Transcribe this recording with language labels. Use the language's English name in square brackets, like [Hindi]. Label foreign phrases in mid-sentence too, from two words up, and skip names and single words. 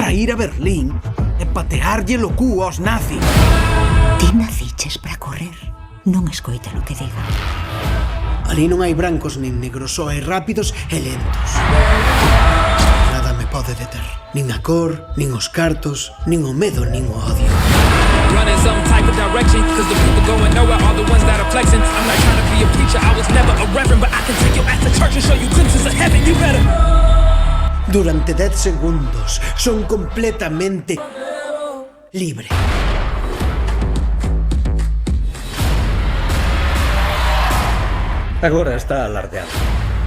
[Galician] Para ir a Berlín e patearlle o cu aos nazis. Ti naciches para correr. Non escoita lo que diga. Ali non hai brancos nin negros, só hai rápidos e lentos. Nada me pode deter. Nin a cor, nin os cartos, nin o medo, nin o odio. [English] Running some type of direction, cause the people going nowhere are the ones that are flexing. I'm not trying to be a preacher, I was never a reverend, but I can take your ass to church and show you glimpses of heaven, you better. [Galician] Durante 10 segundos son completamente libre. Agora está alardeado.